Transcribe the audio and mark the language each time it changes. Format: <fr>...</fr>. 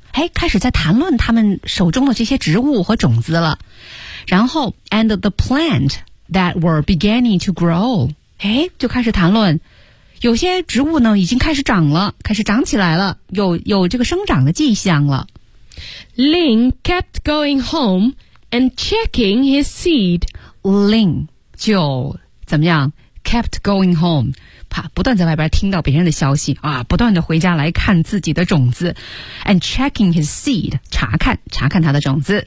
<zh>哎，开始在谈论他们手中的这些植物和种子了。然后</zh> <en>，and the plant that were beginning to grow.</en> <zh>哎，就开始谈论。有些植物呢已经开始长了，开始长起来了，有这个生长的迹象了。</zh> <en>Lin kept going home and checking his seed.</en> <zh>Lin 就怎么样 ？</zh> <en>Kept going home，</en> <zh>怕不断在外边听到别人的消息啊，不断的回家来看自己的种子 ，</zh> <en>and checking his seed，</en> <zh>查看他的种子。</zh>